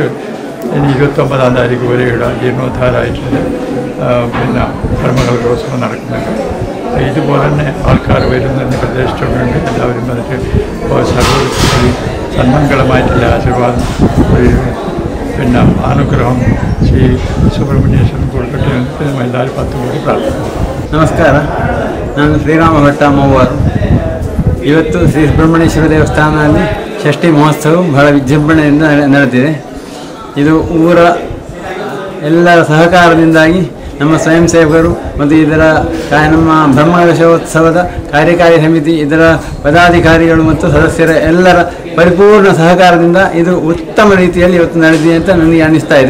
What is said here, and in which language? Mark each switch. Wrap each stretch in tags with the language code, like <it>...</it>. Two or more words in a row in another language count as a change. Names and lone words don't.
<ml>ഇനി 29-ാം താരീഖ് വരെയുള്ള ജീർണോദ്ധാരമായിട്ടുണ്ട്. പിന്നെ കർമ്മകലോത്സവം നടക്കുന്നുണ്ട്. ഇതുപോലെ തന്നെ ആൾക്കാർ വരുന്നതിന് പ്രദേശത്തുണ്ട്. എല്ലാവരും വന്നിട്ട് സർവ്വ സന്മംഗളമായിട്ടുള്ള ആശീർവാദം പിന്നെ അനുഗ്രഹം</ml> <kn>ಶ್ರೀ ಸುಬ್ರಹ್ಮಣ್ಯೇಶ್ವರ ಕೊಡ್ಕಟ್ಟೆ ಅಂತ ಎಲ್ಲರೂ 10 ಕೋಟಿ ಪ್ರಾರ್ಥನೆ. ನಮಸ್ಕಾರ, ನಾನು ಶ್ರೀರಾಮ ಭಟ್ಟ ಮೂವರು. ಇವತ್ತು ಶ್ರೀ ಸುಬ್ರಹ್ಮಣ್ಯೇಶ್ವರ ದೇವಸ್ಥಾನದಲ್ಲಿ ಷಷ್ಠಿ ಮಹೋತ್ಸವ ಬಹಳ ವಿಜೃಂಭಣೆಯಿಂದ ನಡೆದಿದೆ. ಇದು ಊರ ಎಲ್ಲರ ಸಹಕಾರದಿಂದಾಗಿ ನಮ್ಮ ಸ್ವಯಂ ಸೇವಕರು ಮತ್ತು ಇದರ ನಮ್ಮ ಬ್ರಹ್ಮಕಲಶೋತ್ಸವದ ಕಾರ್ಯಕಾರಿ ಸಮಿತಿ, ಇದರ ಪದಾಧಿಕಾರಿಗಳು ಮತ್ತು ಸದಸ್ಯರ ಎಲ್ಲರ ಪರಿಪೂರ್ಣ ಸಹಕಾರದಿಂದ ಇದು ಉತ್ತಮ ರೀತಿಯಲ್ಲಿ ಇವತ್ತು ನಡೆದಿದೆ ಅಂತ ನನಗೆ ಅನ್ನಿಸ್ತಾ ಇದೆ.</kn>